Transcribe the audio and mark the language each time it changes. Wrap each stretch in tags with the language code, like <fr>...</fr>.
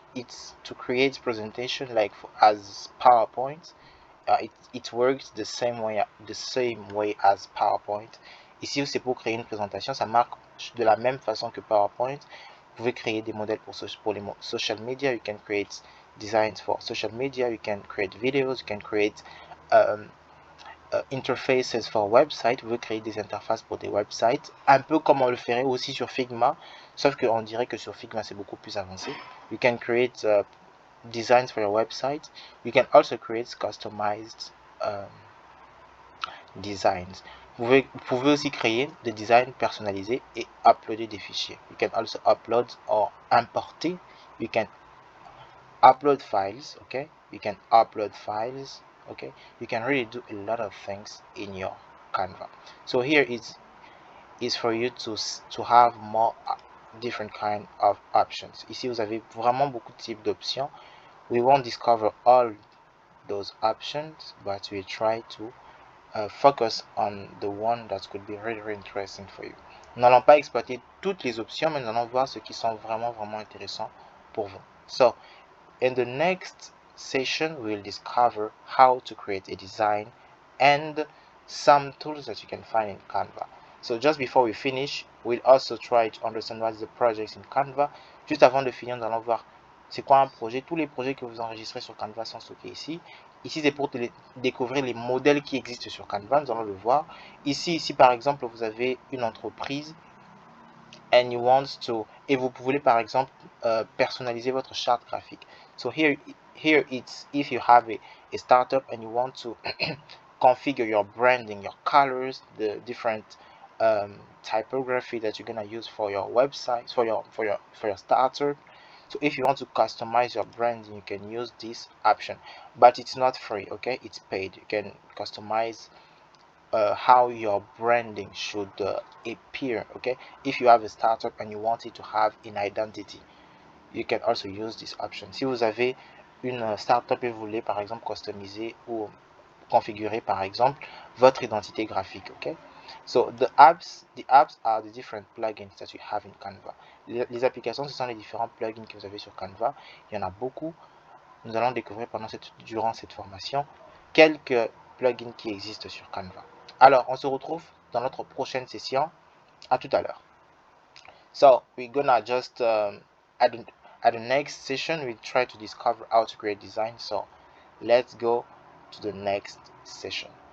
<en>It's to create presentation like as PowerPoint. It works the same way as PowerPoint.</en> <fr>Ici c'est pour créer une présentation, ça marche de la même façon que PowerPoint. Vous pouvez créer des modèles pour les social media.</fr> <en>You can create designs for social media. You can create videos. You can create interfaces for websites.</en> <fr>Vous pouvez créer des interfaces pour des websites, un peu comme on le ferait aussi sur Figma, sauf qu'on dirait que sur Figma c'est beaucoup plus avancé.</fr> <en>You can create designs for your website. You can also create customized designs.</en> <fr>Vous pouvez aussi créer des designs personnalisés et uploader des fichiers.</fr> <en>You can also upload or importer. You can upload files, okay? You can upload files, okay? You can really do a lot of things in your Canva. So here is for you to have more different kind of options.</en> <fr>Ici vous avez vraiment beaucoup de types d'options.</fr> <en>We won't discover all those options, but we'll try to focus on the one that could be really interesting for you.</en> <fr>Nous n'allons pas exploiter toutes les options, mais nous allons voir ce qui sont vraiment intéressants pour vous.</fr> <en>So in the next session, we'll discover how to create a design and some tools that you can find in Canva. So just before we finish, we'll also try to understand what is the project in Canva.</en> <fr>Juste avant de finir, nous allons voir c'est quoi un projet. Tous les projets que vous enregistrez sur Canva sont stockés ici. Ici, c'est pour découvrir les modèles qui existent sur Canva. Nous allons le voir. Ici, par exemple, vous avez une entreprise</fr> <en>and you want to,</en> <fr>et vous voulez par exemple personnaliser votre charte graphique.</fr> <en>So here it's if you have a startup and you want to configure your branding, your colors, the different typography that you're gonna use for your website, for your startup. So if you want to customize your branding, you can use this option, but it's not free, okay? It's paid. You can customize how your branding should appear, okay? If you have a startup and you want it to have an identity, you can also use this option.</en> <fr>Si vous avez une startup et vous voulez par exemple customiser ou configurer par exemple votre identité graphique, ok?</fr> <en>So the apps are the different plugins that you have in Canva.</en> <fr>Les applications, ce sont les différents plugins que vous avez sur Canva. Il y en a beaucoup. Nous allons découvrir durant cette formation quelques plugins qui existent sur Canva. Alors, on se retrouve dans notre prochaine session. À tout à l'heure.</fr> <en>So we're gonna just at the next session we try to discover how to create design. So let's go to the next session.</en>